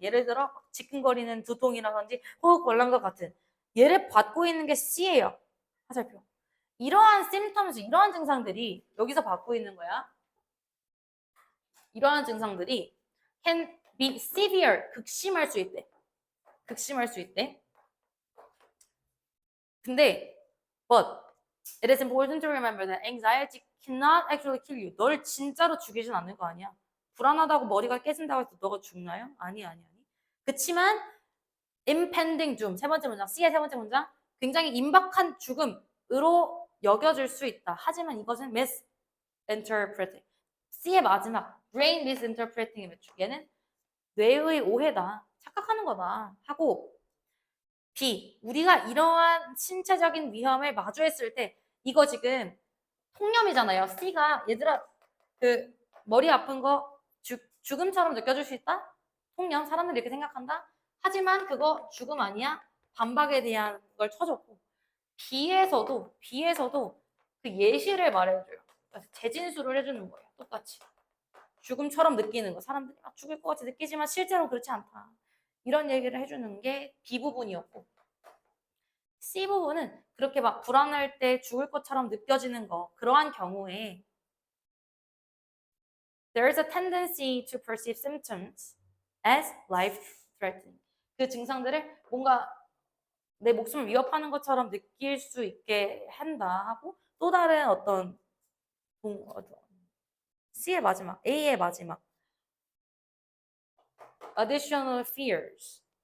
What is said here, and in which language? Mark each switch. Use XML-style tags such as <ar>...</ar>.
<ko>예를 들어 지끈거리는 두통이라든지 호흡 곤란과 같은. 얘를 받고 있는 게 C예요. 화살표. 이러한 symptoms, 이러한 증상들이 여기서 받고 있는 거야. 이러한 증상들이 can be severe, 극심할 수 있대. 극심할 수 있대.</ko> <en>근데 but it is important to remember that anxiety cannot actually kill you.</en> <ko>널 진짜로 죽이진 않는 거 아니야. 불안하다고 머리가 깨진다고 해서 너가 죽나요? 아니. 그치만 impending doom, 세 번째 문장, C의 세 번째 문장, 굉장히 임박한 죽음으로 여겨질 수 있다. 하지만 이것은 misinterpreting. C의 마지막, brain misinterpreting. 얘는 뇌의 오해다. 착각하는 거다. 하고 B, 우리가 이러한 신체적인 위험을 마주했을 때 이거 지금 통념이잖아요. C가 얘들아 그 머리 아픈 거 죽음처럼 느껴질 수 있다? 통념, 사람들이 이렇게 생각한다? 하지만 그거 죽음 아니야? 반박에 대한 걸 쳐줬고 B에서도 그 예시를 말해줘요. 재진술을 해주는 거예요. 똑같이. 죽음처럼 느끼는 거. 사람들이 막 죽을 것 같이 느끼지만 실제로 그렇지 않다. 이런 얘기를 해주는 게 B 부분이었고 C 부분은 그렇게 막 불안할 때 죽을 것처럼 느껴지는 거.</ko> <en>그러한 경우에 there is a tendency to perceive symptoms as life-threatening.</en> <ko>그 증상들을 뭔가 내 목숨을 위협하는 것처럼 느낄 수 있게 한다 하고 또 다른 어떤 C의 마지막, A의 마지막 additional fears.</ko>